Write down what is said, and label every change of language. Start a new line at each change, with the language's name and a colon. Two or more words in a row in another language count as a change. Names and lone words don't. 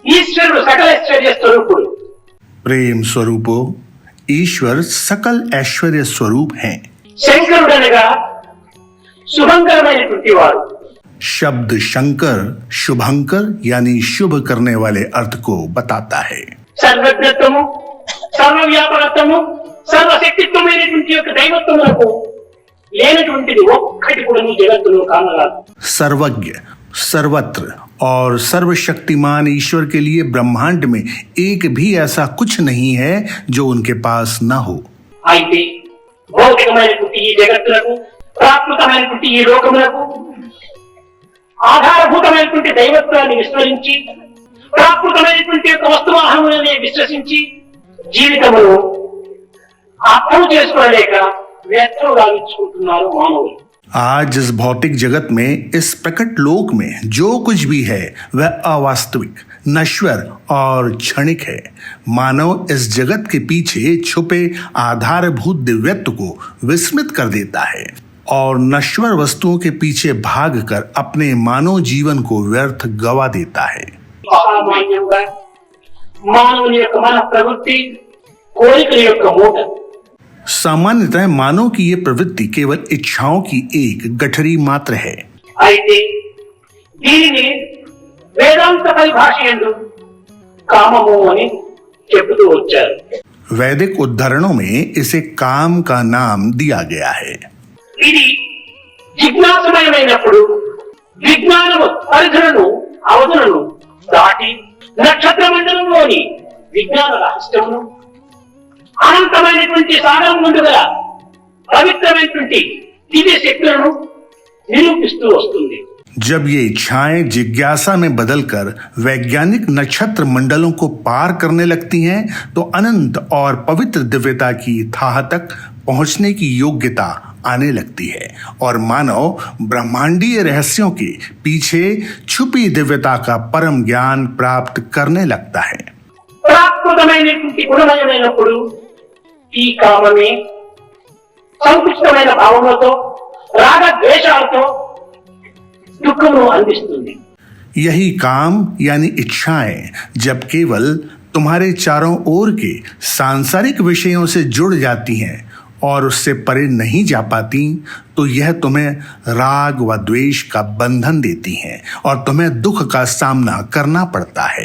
Telugu: ఈశ్వరుడు సకల ఐశ్వర్య స్వరూపుడు.
Hindi: प्रेम स्वरूपो ईश्वर सकल ऐश्वर्य स्वरूप हैं.
Telugu: శంకరుడు అనగా శుభంకరమైనటువంటి వాడు.
Hindi: शब्द शंकर शुभंकर यानी शुभ करने वाले अर्थ को बताता है.
Telugu: సర్వజ్ఞత్వము, సర్వవ్యాపకత్వము, సర్వశక్తిత్వమైనటువంటి యొక్క దైవత్వములకు లేనటువంటిది ఒక్కటి కూడా జగత్తులో కానరాదు.
Hindi: सर्वज्ञ, सर्वत्र और सर्वशक्तिमान ईश्वर के लिए ब्रह्मांड में एक भी ऐसा कुछ नहीं है जो उनके पास न हो.
Telugu: అయితే భౌతికమైనటువంటి ఈ జగత్తులకు, ప్రాకృతమైనటువంటి ఈ లోకములకు ఆధారభూతమైనటువంటి దైవత్వాన్ని విస్మరించి, ప్రాకృతమైనటువంటి యొక్క వస్తువాహములనే విశ్వసించి జీవితమును అర్థం చేసుకోలేక వ్యర్థం గావించుకుంటున్నారు మానవులు.
Hindi: आज इस भौतिक जगत में, इस प्रकट लोक में जो कुछ भी है वह अवास्तविक, नश्वर और क्षणिक है. मानव इस जगत के पीछे छुपे आधारभूत दिव्यत्व को विस्मृत कर देता है और नश्वर वस्तुओं के पीछे भागकर अपने मानव जीवन को व्यर्थ गवा देता है.
Telugu: సామాన్యంగా మానవుని యొక్క మన ప్రవృత్తి కోరికల యొక్క మూట.
Hindi: सामान्यतः मानव की ये प्रवृत्ति केवल इच्छाओं की एक गठरी मात्र है.
Telugu: అయితే దీనిని వేదాంత పరిభాషయందు కామము అని చెబుతూ వచ్చారు.
Hindi: वैदिक उद्धरणों में इसे काम का नाम दिया गया है.
Telugu: ఇది జిజ్ఞాసమయమైనప్పుడు విజ్ఞానము పరిధులను అవధులను దాటి నక్షత్ర మండలంలోని విజ్ఞాన రహస్యమును, అనంతమైనటువంటి సాగరం ముందు గల పవిత్రమైనటువంటి దివ్య శక్తులను నిరూపిస్తూ వస్తుంది.
Hindi: जब ये इच्छाएं जिज्ञासा में बदलकर वैज्ञानिक नक्षत्र मंडलों को पार करने लगती हैं तो अनंत और पवित्र दिव्यता की थाह तक पहुंचने की योग्यता आने लगती है और मानव ब्रह्मांडीय रहस्यों के पीछे छुपी दिव्यता का परम ज्ञान प्राप्त करने लगता है.
Telugu: ప్రాకృతమైనటువంటి గుణమయమైనప్పుడు ఈ కామమే సంకుచితమైన భావములతో, రాగ ద్వేషాలతో దుఃఖమును అందిస్తుంది.
Hindi: यही काम यानी इच्छाएं जब केवल तुम्हारे चारों ओर के सांसारिक विषयों से जुड़ जाती हैं और उससे परे नहीं जा पाती तो यह तुम्हें राग व द्वेष का बंधन देती हैं और तुम्हें दुख का सामना करना पड़ता है.